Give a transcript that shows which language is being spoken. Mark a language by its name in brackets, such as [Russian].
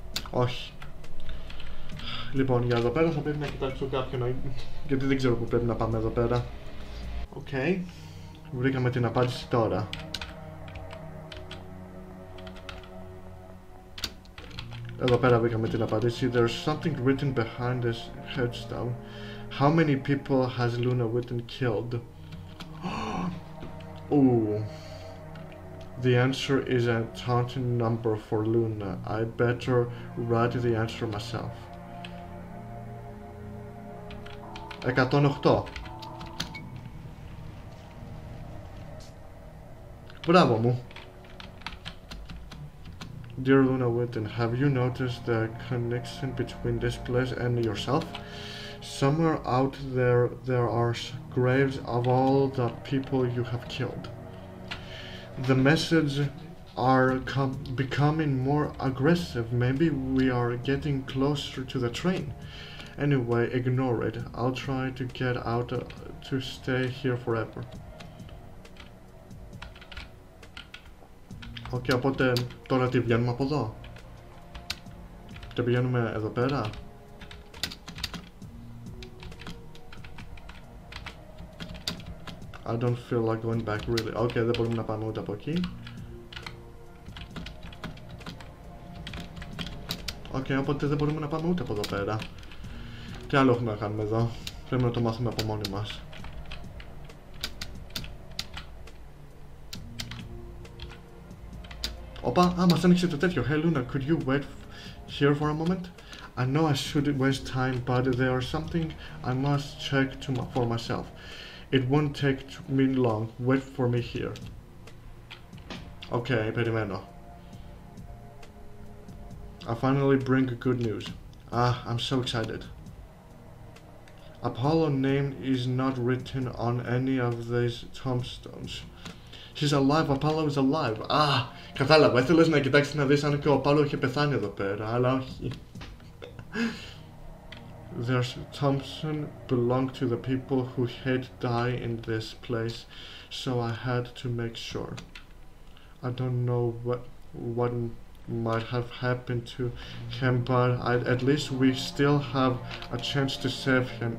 [Greek] Όχι. Λοιπόν, για εδώ πέρα θα πρέπει να κοιτάξω κάποιον, γιατί δεν ξέρω που πρέπει να πάμε εδώ πέρα. Οκ. Βρήκαμε την απάντηση τώρα. Εδώ πέρα βρήκαμε την απάντηση. [English] There's something written behind this headstone. How many people has Luna Whitten killed? Ooh. The answer is a taunting number for Luna. I better write the answer myself. 108. [Greek] Μπράβο μου. [English] Dear Luna Whitten, have you noticed the connection between this place and yourself? Somewhere out there are graves of all the people you have killed. The messages are becoming more aggressive. Maybe we are getting closer to the train. Anyway, ignore it. I'll try to get out to stay here forever. [Greek] Okay, οπότε τώρα τι βγαίνουμε από εδώ? Και πηγαίνουμε εδώ πέρα. [English] I don't feel like going back really. [Greek] Okay, δεν μπορούμε να πάμε ούτε από εκεί. Okay, οπότε δεν μπορούμε να πάμε ούτε από εδώ πέρα. Τι άλλο έχουμε να κάνουμε εδώ? Πρέπει να το μάθουμε από μόνοι μας. Όπα, μας άνοιξε το τέτοιο. [English] Hey Luna, could you wait here for a moment? I know I shouldn't waste time, but there's something I must check for myself. It won't take me long. Wait for me here. Okay, [Greek] περιμένω. [English] I finally bring good news. I'm so excited. Apollo's name is not written on any of these tombstones. He's alive, Apollo is alive. [Greek] Κατάλαβα, ήθελες να κοιτάξεις να δεις αν και ο Απόλλω είχε πεθάνει εδώ πέρα, αλλά όχι. [English] Their Thompson belonged to the people who had died in this place, so I had to make sure. I don't know what might have happened to him, but at least we still have a chance to save him.